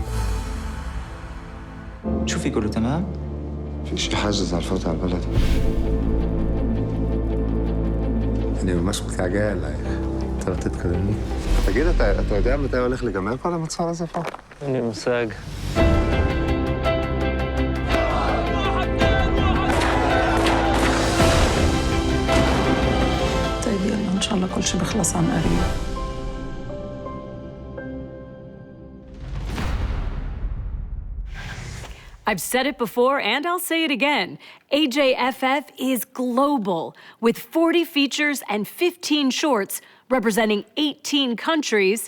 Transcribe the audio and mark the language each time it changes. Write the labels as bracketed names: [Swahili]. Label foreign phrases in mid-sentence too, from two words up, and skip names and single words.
[Arabic] شوفي كله تمام؟ في شي حاجز على الفوت على البلد. [Hebrew] אני ממש מתגעגע אלייך. אתה לא תתקדמי. תגיד, אתה יודע מתי הולך להיגמר כל המצור הזה פה? אין לי מושג. [Arabic] طيب يلا إن شاء الله كل شي بخلص عن قريب. [English] I've said it before and I'll say it again. AJFF is global, with 40 features and 15 shorts representing 18 countries.